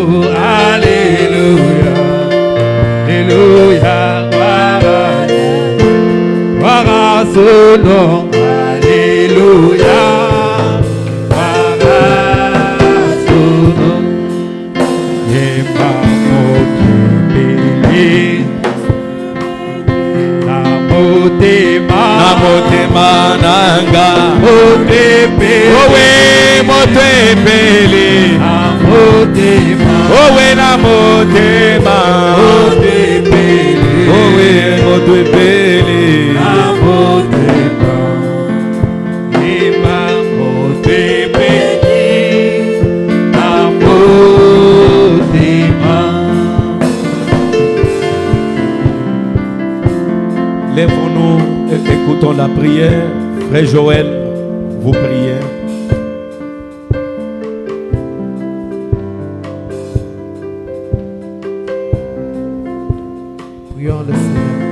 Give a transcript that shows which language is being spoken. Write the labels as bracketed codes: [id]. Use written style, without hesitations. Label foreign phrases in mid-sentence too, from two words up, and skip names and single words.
[fr] Alléluia, Alléluia, gloire à son nom. Alléluia, gloire à son nom. Et par mon Dieu, [ln] Motema nanga Motepe Owe motepele Owe na motema Motepele Owe motepele Motema Ima motepele Motema. [fr] Lèvons-nous et écoutons la prière. Frère Joël, vous priez. Prions le Seigneur.